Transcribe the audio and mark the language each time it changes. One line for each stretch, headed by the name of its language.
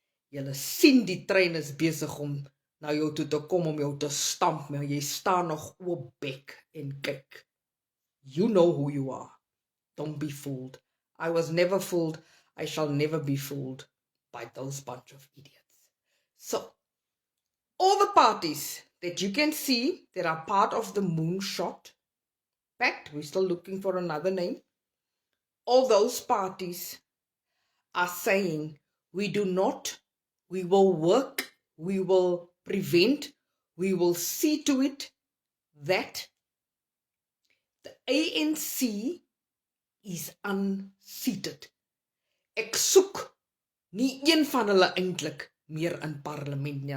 Afrikaans: Julle sien die trein is besig om na jou toe te kom om jou te stamp, maar jy staan nog oop bek en kyk.
English: You know who you are. Don't be fooled. I was never fooled. I shall never be fooled by those bunch of idiots. So, all the parties that you can see that are part of the moonshot pact, we're still looking for another name, all those parties are saying we will work, we will prevent, we will see to it that the ANC is unseated.
Afrikaans: Ek soek nie een van hulle eintlik meer in parlement nie.